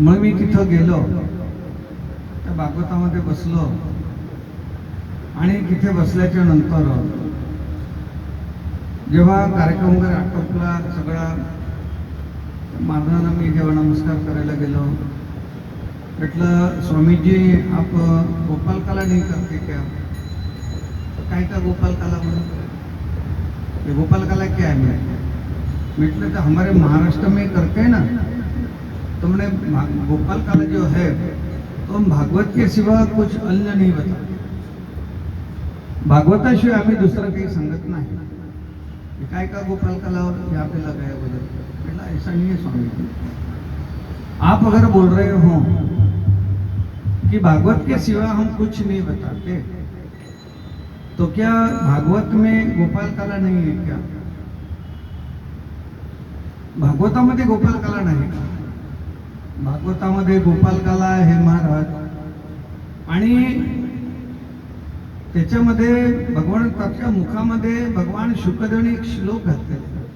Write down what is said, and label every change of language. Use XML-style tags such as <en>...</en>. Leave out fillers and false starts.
<mr>मग मी तिथं गेलो, त्या भागवतामध्ये बसलो आणि तिथे बसल्याच्या नंतर जेव्हा कार्यक्रम वगैरे आटोपला सगळा, महाराजांना मी जेव्हा नमस्कार करायला गेलो, म्हटलं</mr> <hi>स्वामीजी आप गोपाल काला नहीं करते क्या?</hi> <mr>काय का गोपाल काला म्हणून?</mr> <hi>गोपाल काला क्या है?</hi> <mr>म्हटलं तर</mr> <hi>हमारे महाराष्ट्र में करते हैं ना. तो मैंने गोपाल काला जो है तो हम भागवत के सिवा कुछ अन्य नहीं बताते.</hi> <mr>भागवताशिवाय आम्ही दुसरं काही सांगत नाही. काय का</mr> <hi>गोपाल काला यहाँ पे लगाया बोले. ऐसा नहीं है स्वामी जी, आप अगर बोल रहे हो कि भागवत के सिवा हम कुछ नहीं बताते, तो क्या भागवत में गोपाल काला नहीं है क्या?</hi> <mr>भागवतामध्ये गोपाल काला नाही का? भागवतामध्ये गोपाल काला आहे महाराज. आणि त्याच्यामध्ये भगवंताच्या मुखामध्ये भगवान शुकदेवने एक श्लोक घातलेला.</mr>